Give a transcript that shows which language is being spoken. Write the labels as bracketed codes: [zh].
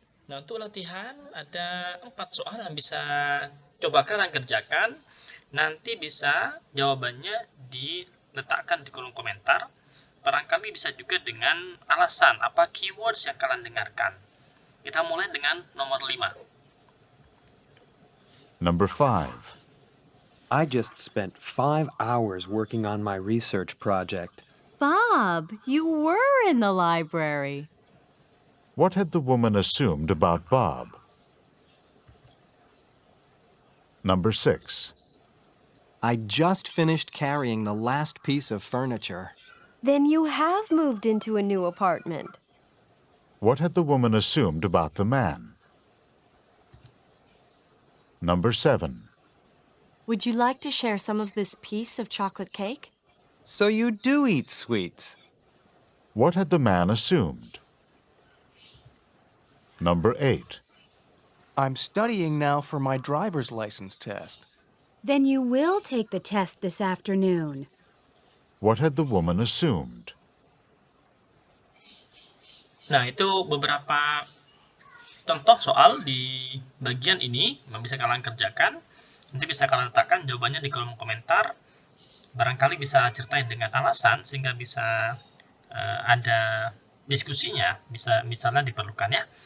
[id] Nah, untuk latihan ada 4 soal yang bisa coba kalian kerjakan. Nanti bisa jawabannya diletakkan di kolom komentar. Barangkali bisa juga dengan alasan apa keywords yang kalian dengarkan. Kita mulai dengan nomor 5. [en] Number 5. I just spent 5 hours working on my research project. Bob, you were in the library. What had the woman assumed about Bob? Number 6. I just finished carrying the last piece of furniture. Then you have moved into a new apartment. What had the woman assumed about the man? Number 7. Would you like to share some of this piece of chocolate cake? So you do eat sweets. What had the man assumed? Number 8. I'm studying now for my driver's license test. Then you will take the test this afternoon. What had the woman assumed? [id] Nah, itu beberapa contoh soal di bagian ini yang bisa kalian kerjakan. Nanti bisa kalian letakkan jawabannya di kolom komentar. Barangkali bisa ceritain dengan alasan sehingga bisa ada diskusinya, bisa misalnya diperlukan ya.